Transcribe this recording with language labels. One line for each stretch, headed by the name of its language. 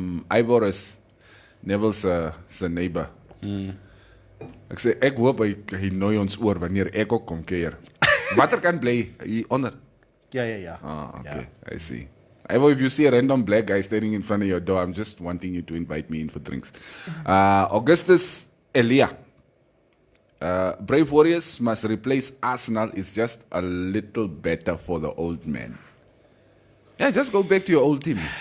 English: Ivorus, Neville's neighbor.
Afrikaans: Ek sê ek hoop hy nooi ons oor wanneer ek ook kom kuier. Watter kant bly hier onder?
English: Yeah. Ah, okay. Yeah. I see. Ivo, if you see a random black guy standing in front of your door, I'm just wanting you to invite me in for drinks. Augustus Elia. Brave Warriors must replace Arsenal. It's just a little better for the old man. Yeah, just go back to your old team.